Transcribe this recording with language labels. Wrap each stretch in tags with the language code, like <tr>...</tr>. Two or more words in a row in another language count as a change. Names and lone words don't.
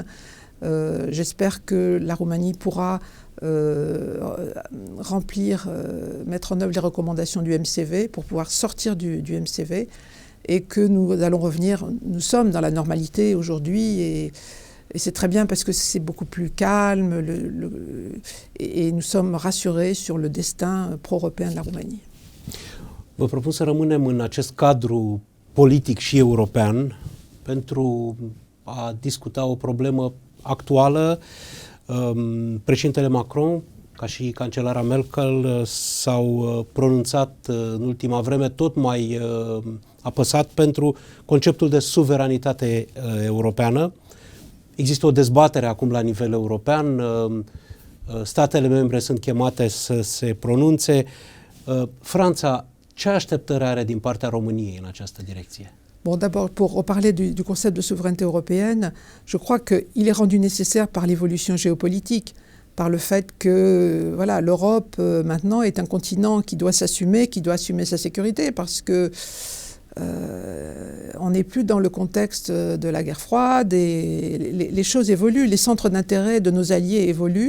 <fr>J'espère que la Roumanie pourra mettre en œuvre les recommandations du MCV pour pouvoir sortir du MCV et que nous allons revenir. Nous sommes dans la normalité aujourd'hui et c'est très bien parce que c'est beaucoup plus calme et nous sommes rassurés sur le destin pro-européen de la Roumanie.</fr> <ro>Vă propun să rămânem în acest cadru politic și european pentru a discuta o problemă actuală. Președintele Macron, ca și cancelara Merkel, s-au pronunțat în ultima vreme tot mai apăsat pentru conceptul de suveranitate europeană. Există o dezbatere acum la nivel european, statele membre sunt chemate să se pronunțe. Franța, ce așteptări are din partea României în această direcție?</ro> <fr>Bon, d'abord, pour reparler du concept de souveraineté européenne, je crois qu'il est rendu nécessaire par l'évolution géopolitique, par le fait que voilà, l'Europe maintenant est un continent qui doit assumer sa sécurité, parce que on n'est plus dans le contexte de la guerre froide, et les choses évoluent, les centres d'intérêt de nos alliés évoluent.</fr>